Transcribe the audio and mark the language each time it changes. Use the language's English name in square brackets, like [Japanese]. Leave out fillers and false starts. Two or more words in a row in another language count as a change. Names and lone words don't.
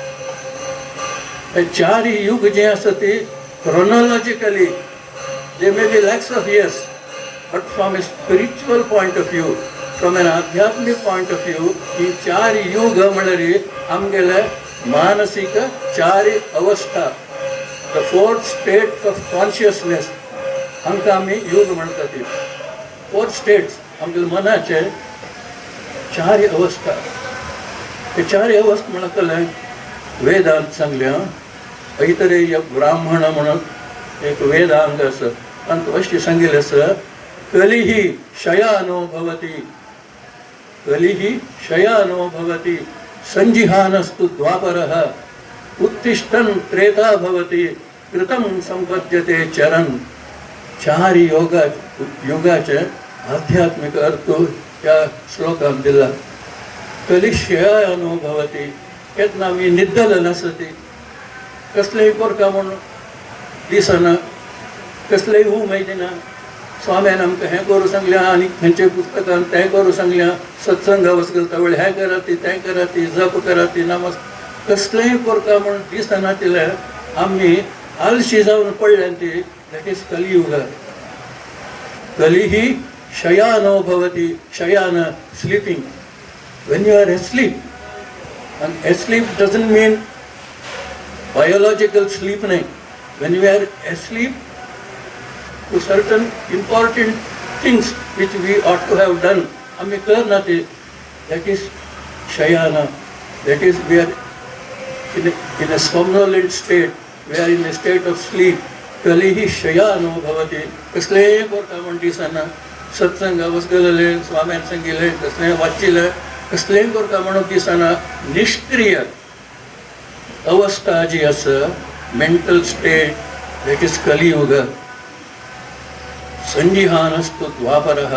[Konkani] हे 4 युग जे आसा ती [English] chronologically they may be lakhs of years, but from a spiritual point of view, from an आध्यात्मिक point of view, फ्रॉम एन आध्यात्मिक पॉयंट ऑफ व्यू, [Konkani] ही 4 युग म्हणल्यार आमगेले मानसिक 4 अवस्था, [English] the 4 states of consciousness [Konkani] हांकां आमी युग म्हणटात. 4 स्टेट्स आमच्या मनाचे 4 अवस्था. हे 4 अवस्था म्हणकले वेदांत सांगल्या. ऐतरेय ब्राह्मण म्हणून एक वेदांग आसा, तांकां अशें सांगिल्लें आसा, [Sanskrit] कलिः शयानो भवति, कलिः शयानो भवति, संजिहानस्तु द्वापरः, उत्तिष्ठन् त्रेता भवति, कृतं संपद्यते चरन्. [Konkani] 4 युगाचे आध्यात्मिक अर्थ ह्या श्लोकांत दिला. [Sanskrit] कलिशयानो भवति, [Konkani] केन्ना आमी निद्दल नासती, कसलेय कोरता म्हणून दिसना, कसलेय उमेद ना. स्वाम्यान आमकां हें करूं सांगल्या आनी खंयचे पुस्तकान तें करूं सांगल्या, सत्संग वचता वेळ हें करा ती, तें करा ती, जप करा ती, नमस् कसलेय कोरता म्हणून दिसना. तिले आमी आलशी जावन पडल्यान ती, [English] that is Kaliyuga. [Sanskrit] कलिः शयानो भवति, शयान sleeping. [English] When you are asleep, and asleep doesn't mean biological sleep. When you are asleep to certain important things which we ought to have done, [Konkani] आम्ही करना ते, [English] that is shayana. That is we are in a somnolent state, we are in a state of sleep. [Sanskrit] कलिः शयानो भवति, [Konkani] कसलेय कोरता म्हण दिसना. सत्संग वचलेले, स्वाम्यान सांगिल्ले, कसलेय वाचिल्ले, कसलेय कोरता म्हणून दिसना. निष्क्रिय अवस्था जी आसा, [English] mental state, that is Kaliyuga. [Sanskrit] संजिहानस्तु द्वापरः.